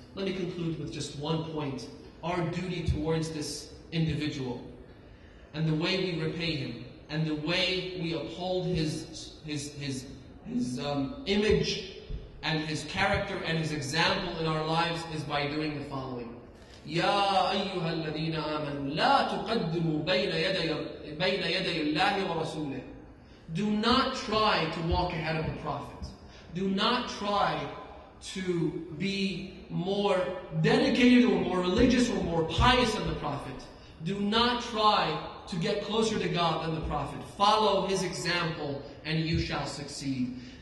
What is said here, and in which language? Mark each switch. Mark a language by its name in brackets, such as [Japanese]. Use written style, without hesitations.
[English] Let me conclude with just one point. Our duty towards this individual, and the way we repay him, and the way we uphold his image, and his character, and his example in our lives is by doing the following. [Arabic] يا أيها الذين آمنوا لا تقدموا بين يدي الله ورسوله. [English] Do not try to walk ahead of the Prophet. Do not try to be more dedicated or more religious or more pious than the Prophet. Do not try to get closer to God than the Prophet. Follow his example and you shall succeed.